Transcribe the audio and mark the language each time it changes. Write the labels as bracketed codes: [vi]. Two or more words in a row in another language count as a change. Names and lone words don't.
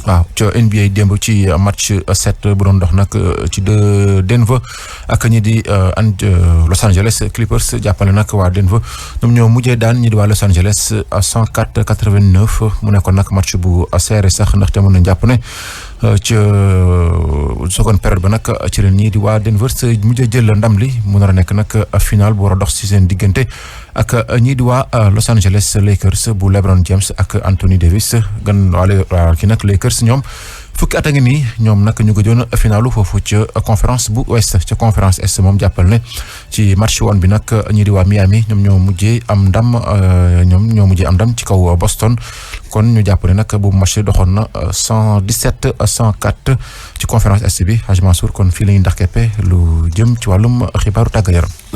[wo] waaw ca NBA démb ci match 7 bu doon dox nag ci Denver ak ñi di Los Angeles Clippers jàppale nag waa Denver ñoom ñoo mujjee daan ñi di waa Los Angeles 104-89 mu nekkoon nag match bu serré sax ndaxte mën nañ jàpp ne ca [fr] seconde période [wo] ba nag ci ren ñii di waa Denver mujjee jël ndam li mu nar a nekk nag final bu war a dox ci seen diggante ak ñii di waa Los Angeles Lakers bu LeBron James ak Anthony Davis gan waa ki nag Lakers ñoom fukki at a ngi nii ñoom nag ñu gëjoon finalu foofu ca conférence bu Ouest ca [fr] conférence Est [wo] moom jàppal ne ci match woon bi nag ñii di waa Miami ñoom ñoo mujjee am ndam ci kaw Boston kon ñu jàpp ne nag bu match doxoon na 117-104 ci [fr] conférence Est [wo] bi Hadj Mansour kon fii la ñuy ndax keppe lu jëm ci wàllum xibaaru tàggat yaram